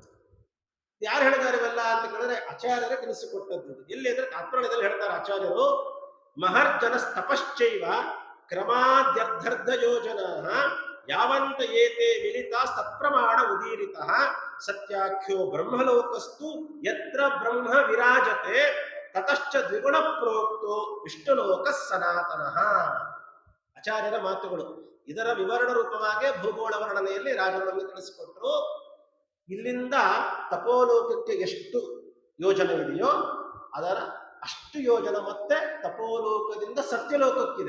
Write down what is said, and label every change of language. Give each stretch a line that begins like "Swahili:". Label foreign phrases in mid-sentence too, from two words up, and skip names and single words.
Kannada: ಯಾರು ಹೇಳಿದಾರೆ ಇವೆಲ್ಲ ಅಂತ ಕೇಳಿದ್ರೆ ಆಚಾರ್ಯರೇ ತಿಳಿಸಿಕೊಟ್ಟದ್ದು. ಎಲ್ಲಿ ಅಂದ್ರೆ ತಾತ್ಪರ್ಯದಲ್ಲಿ ಹೇಳ್ತಾರೆ ಆಚಾರ್ಯರು,
Sanskrit: ಮಹರ್ಜನ ತಪಶ್ಚೈವ ಕ್ರಮಾದ್ಯರ್ಧರ್ಧ ಯೋಜನಾ ಯಾವಂತ ಏತೆ ಮಿಲಿತಾ ಸತ್ಪ್ರಮಾಣ ಉದೀರಿತಃ ಸತ್ಯಾಖ್ಯೋ ಬ್ರಹ್ಮಲೋಕಸ್ತು ಯತ್ರ ಬ್ರಹ್ಮ ವಿರಾಜತೆ ತತಶ್ಚ ದ್ವಿಗುಣ ಪ್ರೋಕ್ತೋ ವಿಷ್ಣುಲೋಕ ಸನಾತನಃ.
Kannada: ಆಚಾರ್ಯರ ಮಾತುಗಳು. ಇದರ ವಿವರಣ ರೂಪವಾಗಿ ಭೂಗೋಳ ವರ್ಣನೆಯಲ್ಲಿ ರಾಜರು ನಮಗೆ ತಿಳಿಸಿಕೊಟ್ರು. ಇಲ್ಲಿಂದ ತಪೋಲೋಕಕ್ಕೆ ಎಷ್ಟು ಯೋಜನೆ ಇದೆಯೋ ಅದರ ಅಷ್ಟು ಯೋಜನೆ ಮತ್ತೆ ತಪೋಲೋಕದಿಂದ ಸತ್ಯಲೋಕಕ್ಕಿದೆ.